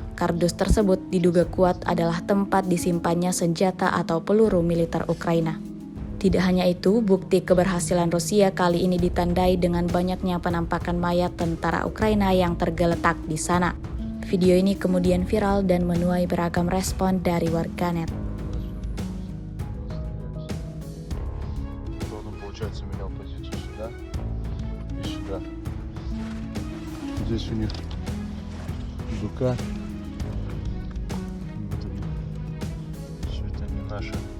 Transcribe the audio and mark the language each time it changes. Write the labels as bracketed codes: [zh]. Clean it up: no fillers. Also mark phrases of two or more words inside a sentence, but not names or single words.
[id] Kardus tersebut diduga kuat adalah tempat disimpannya senjata atau peluru militer Ukraina. Tidak hanya itu, bukti keberhasilan Rusia kali ini ditandai dengan banyaknya penampakan mayat tentara Ukraina yang tergeletak di sana. Video ini kemudian viral dan menuai beragam respon dari warganet. [ru] Получается, менял позицию сюда и сюда. Здесь у них БК. Вот они. Все это не наше.